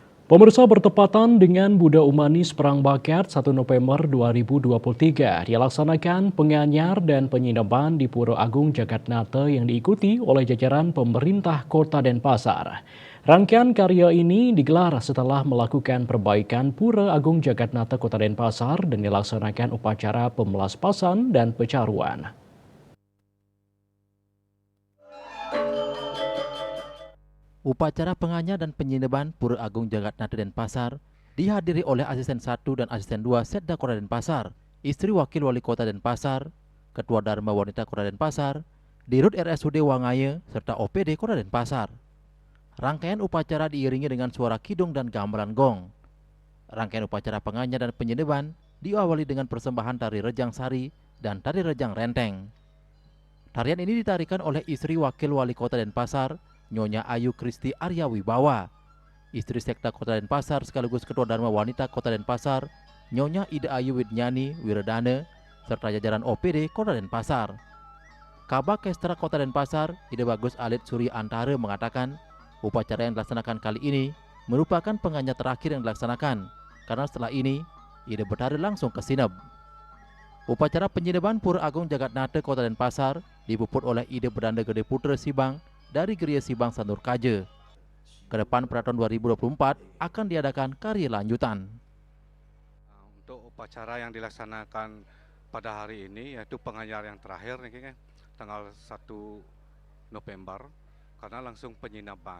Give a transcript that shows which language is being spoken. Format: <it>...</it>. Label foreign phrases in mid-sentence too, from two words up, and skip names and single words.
<id>Pemirsa, bertepatan dengan Buda Umanis Perang Bakat 1 November 2023 dilaksanakan penganyar dan penyinaman di Pura Agung Jagatnata yang diikuti oleh jajaran pemerintah Kota Denpasar. Rangkaian karya ini digelar setelah melakukan perbaikan Pura Agung Jagatnata Kota Denpasar dan dilaksanakan upacara pemelaspasan dan pecaruan. Upacara penganyar dan penyinaman Pura Agung Jagatnata Denpasar dihadiri oleh Asisten 1 dan Asisten 2 Setda Kota Denpasar, istri Wakil Wali Kota Denpasar, Ketua Dharma Wanita Kota Denpasar, Dirut RSUD Wangaya, serta OPD Kota Denpasar. Rangkaian upacara diiringi dengan suara kidung dan gamelan gong. Rangkaian upacara penganyar dan penyinaman diawali dengan persembahan tari Rejang Sari dan tari Rejang Renteng. Tarian ini ditarikan oleh istri Wakil Wali Kota Denpasar, Nyonya Ayu Kristi Arya Wibawa, istri Sekda Kota Denpasar sekaligus Ketua Dharma Wanita Kota Denpasar, Nyonya Ida Ayu Widnyani Wiradana, serta jajaran OPD Kota Denpasar. Kabak Kestra Kota Denpasar, Ida Bagus Alit Surya Antara mengatakan, upacara yang dilaksanakan kali ini merupakan penganyar terakhir yang dilaksanakan, karena setelah ini Ida bertari langsung ke Sinep. Upacara penyinaman Pura Agung Jagatnata Kota Denpasar dipuput oleh Ida Berdanda Gede Putra Sibang dari Geria Sibang Sanur Kaje. Ke depan pada tahun 2024 akan diadakan karya lanjutan. Untuk upacara yang dilaksanakan pada hari ini yaitu penganyar yang terakhir nih, tanggal 1 November karena langsung penyinaman.</id>